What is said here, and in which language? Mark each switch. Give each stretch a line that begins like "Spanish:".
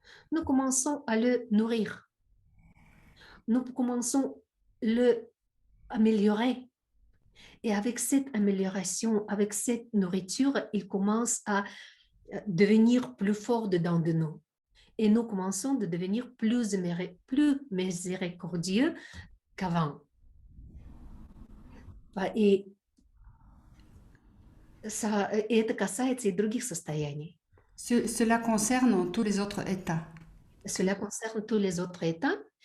French: Nous commençons à le nourrir. Nous commençons à le améliorer. Et avec cette amélioration, avec cette nourriture, il commence à devenir plus fort dedans de nous. Et nous commençons de devenir plus miséricordieux qu'avant.
Russian: И это касается и других состояний.
French: Cela concerne tous les autres états. Cela concerne tous les autres états.